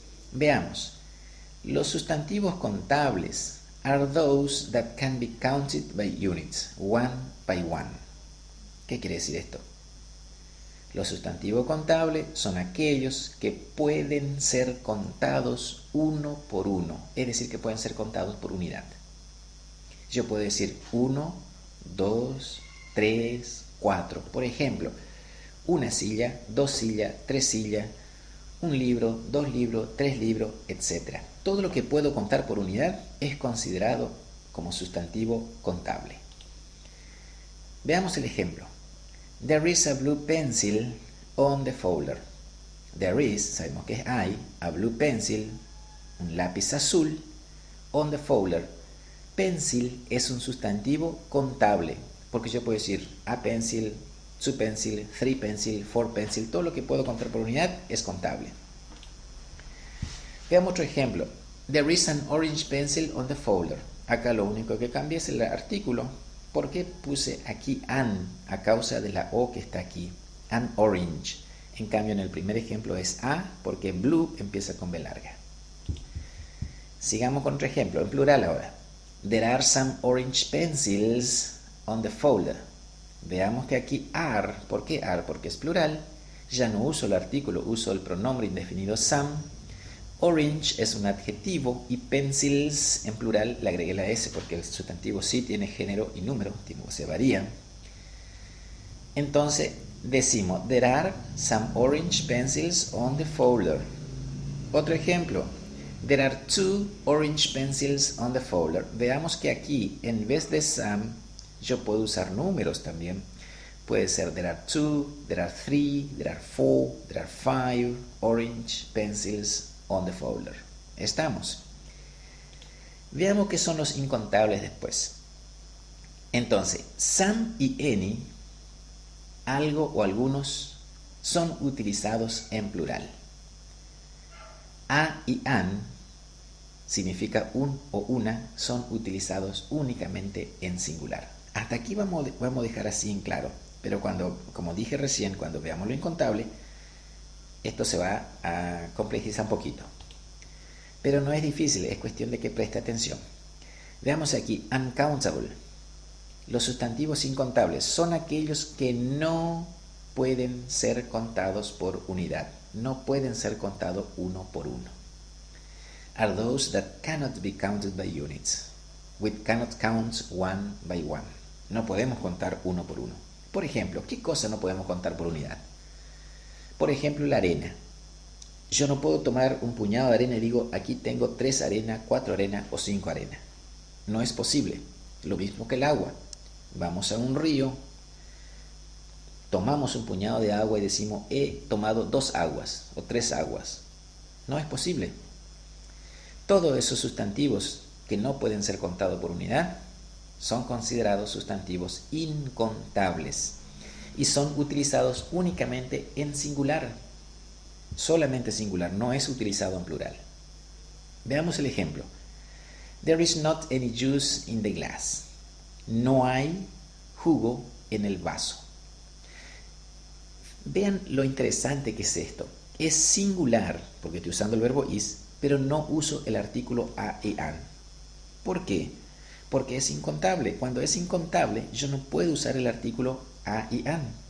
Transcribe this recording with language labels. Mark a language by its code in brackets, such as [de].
[es] Veamos, los sustantivos contables [en] are those that can be counted by units, one by one. [es] ¿Qué quiere decir esto? Los sustantivos contables son aquellos que pueden ser contados uno por uno, es decir, que pueden ser contados por unidad. Yo puedo decir 1, 2, 3, 4. Por ejemplo, una silla, 2 sillas, 3 sillas, un libro, 2 libros, 3 libros, etc. Todo lo que puedo contar por unidad es considerado como sustantivo contable. Veamos el ejemplo. [en] There is a blue pencil on the folder. There is, [es] sabemos que hay, [en] a blue pencil, [es] un lápiz azul, [en] on the folder. [es] Pencil es un sustantivo contable, porque yo puedo decir [en] a pencil, two pencil, three pencil, four pencil, [es] todo lo que puedo contar por unidad es contable. Veamos otro ejemplo. [en] There is an orange pencil on the folder. [es] Acá lo único que cambia es el artículo. ¿Por qué puse aquí an a causa de la o que está aquí? An orange. En cambio, en el primer ejemplo es a porque blue empieza con B larga. Sigamos con otro ejemplo, en plural ahora. [en] There are some orange pencils on the folder. [es] Veamos que aquí are, ¿por qué are? Porque es plural. Ya no uso el artículo, uso el pronombre indefinido some. Orange es un adjetivo y pencils en plural le agregué la S porque el sustantivo sí tiene género y número, se varía. Entonces decimos, [en] there are some orange pencils on the folder. [es] Otro ejemplo, [en] there are 2 orange pencils on the folder. [es] Veamos que aquí, en vez de some, yo puedo usar números también. Puede ser [en] there are 2, there are 3, there are 4, there are 5 orange pencils on the folder. [es] Estamos. Veamos qué son los incontables después. Entonces, some y any, algo o algunos, son utilizados en plural. A y an significa un o una, son utilizados únicamente en singular. Hasta aquí vamos a dejar así en claro, pero como dije recién, cuando veamos lo incontable, esto se va a complejizar un poquito. Pero no es difícil, es cuestión de que preste atención. Veamos aquí, uncountable. Los sustantivos incontables son aquellos que no pueden ser contados por unidad. No pueden ser contados uno por uno. [en] Are those that cannot be counted by units. We cannot count one by one. [es] No podemos contar uno por uno. Por ejemplo, ¿qué cosa no podemos contar por unidad? Por ejemplo, la arena. Yo no puedo tomar un puñado de arena y digo, aquí tengo 3 arenas, 4 arenas o 5 arenas. No es posible. Lo mismo que el agua. Vamos a un río, tomamos un puñado de agua y decimos, he tomado 2 aguas o 3 aguas. No es posible. Todos esos sustantivos que no pueden ser contados por unidad son considerados sustantivos incontables y son utilizados únicamente en singular. Solamente singular, no es utilizado en plural. Veamos el ejemplo. [en] There is not any juice in the glass. [es] No hay jugo en el vaso. Vean lo interesante que es esto. Es singular, porque estoy usando el verbo is, pero no uso el artículo a y an. ¿Por qué? Porque es incontable. Cuando es incontable, yo no puedo usar el artículo a y an.